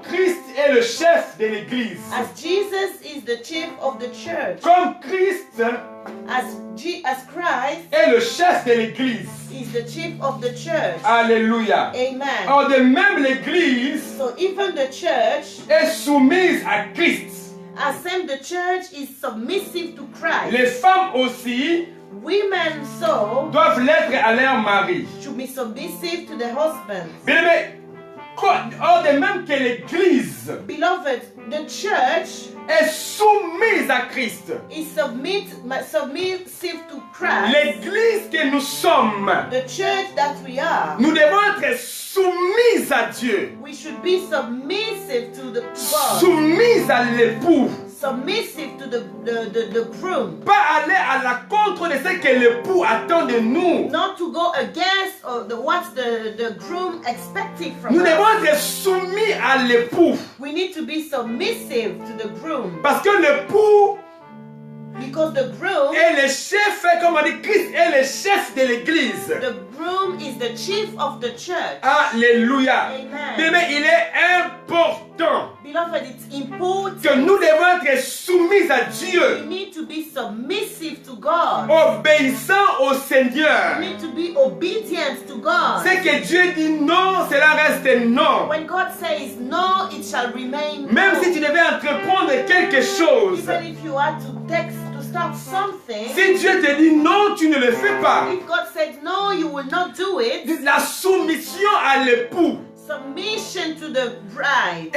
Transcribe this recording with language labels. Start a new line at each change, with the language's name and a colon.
French: Christ est le chef de l'Église.
English: as Jesus is the chief of the church,
French: Comme Christ
English: as Christ
French: est le chef de l'Église.
English: is the chief of the church.
French: Alléluia.
English: Amen.
French: Or de même l'Église
English: So even the church,
French: est soumise à Christ.
English: as same the church is submissive to Christ.
French: Les femmes aussi
English: Women so
French: doivent l'être à leur mari.
English: should be submissive to the husband.
French: Bien-aimés, or de même que l'Église
English: Beloved, the church
French: est soumise à Christ.
English: is submissive to Christ.
French: L'Église que nous sommes,
English: The church that we are,
French: nous devons être soumises à Dieu,
English: we should be submissive to God,
French: soumises à l'époux.
English: submissive to the groom,
French: Pas aller à la contre de ce que l'époux attend de nous.
English: not to go against what the groom expecting from
French: Nous devons
English: us.
French: être soumis à l'époux.
English: We need to be submissive to the groom,
French: Parce que l'époux
English: because the groom,
French: est le chef, comme on dit, Christ est le chef de l'Église.
English: the groom is the chief of the church.
French: Alléluia.
English: Amen.
French: Mais il est important
English: Beloved, it's important.
French: que nous devons être soumis à
English: We
French: Dieu,
English: need to be submissive to God.
French: obéissant au Seigneur.
English: We need to be obedient to God.
French: Ce que Dieu dit non, cela reste non.
English: When God says no, it shall remain
French: Même
English: no.
French: si tu devais entreprendre quelque chose,
English: Even if you had to start something,
French: si Dieu te dit non, tu ne le fais pas.
English: if God said no, you will not do it.
French: La soumission à l'époux
English: Submission to the bride